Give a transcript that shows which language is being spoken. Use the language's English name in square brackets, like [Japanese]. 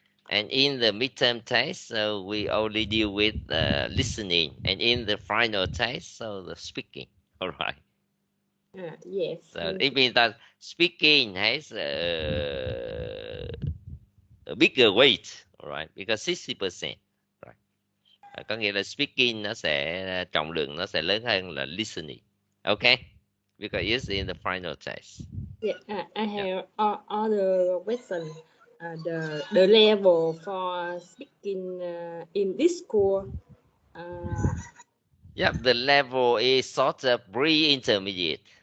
[English] And in the midterm test, so we only deal with listening, and in the final test, so the speaking. All right. Yes. So it means that speaking has a bigger weight, all right, because 60%. Right. [Vietnamese] Có nghĩa là speaking nó sẽ trọng lượng nó sẽ lớn hơn là listening. [English] Okay? Because it's in the final test. Yeah, I have other question. The level for speaking in this school. Yeah, the level is sort of pre-intermediate.